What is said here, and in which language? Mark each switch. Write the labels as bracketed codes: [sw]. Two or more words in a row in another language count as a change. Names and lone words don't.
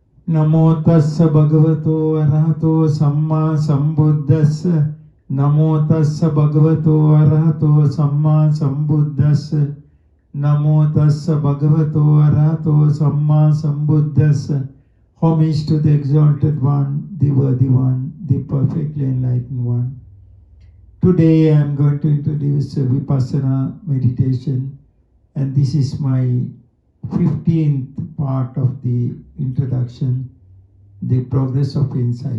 [pi] नमो तस्स भगवतो अरहतो सम्मा संबुद्धस्स नमो तस्स भगवतो अरहतो सम्मा संबुद्धस्स नमो तस्स भगवतो अरहतो सम्मा संबुद्धस्स. [en] Homage to the exalted one, the worthy one, the perfectly enlightened one. Today I am going to introduce a Vipassana meditation, and this is my 15th part of the introduction, the progress of insight.